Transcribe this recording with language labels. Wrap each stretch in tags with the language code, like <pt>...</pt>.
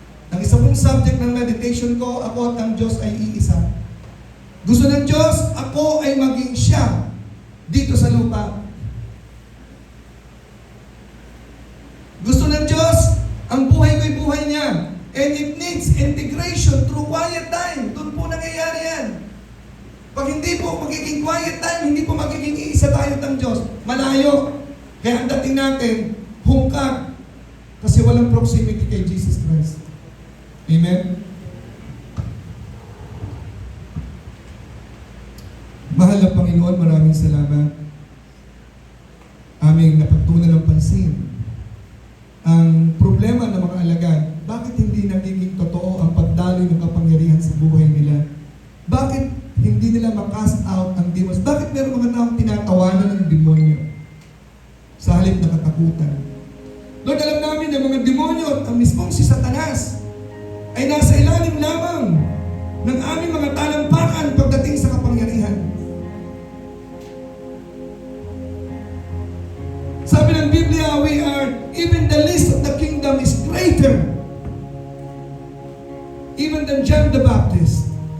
<tl>Ang isa pong subject ng meditation ko, ako at ang Diyos ay iisa. Gusto ng Diyos, ako ay maging siya dito sa lupa. Gusto ng Diyos, ang buhay ko'y buhay niya.</tl> <en>And it needs integration through quiet time.</en> <tl>Doon po nangyayari yan. Pag hindi po magiging quiet time, hindi po magiging iisa tayo ng Diyos. Malayo. Kaya ang dating natin, hungkag. Kasi walang proximity kay Jesus Christ. Amen? Mahal na Panginoon, maraming salamat. Aming napagtunan ng pansin. Ang problema ng mga alagad, bakit hindi nagiging totoo ang pagdaloy ng kapangyarihan sa buhay nila? Bakit hindi nila makast out ang demons? Bakit meron mga taong tinatawanan ng demonyo sa halip na katakutan? Lord, alam namin na mga demonyo at ang mismong si Satanas ay nasa ilalim lamang ng aming mga talampakan pagdating sa kapangyarihan. Sabi ng Biblia,</tl> <en>we are, even the least of the kingdom is greater even than John the Baptist.</en>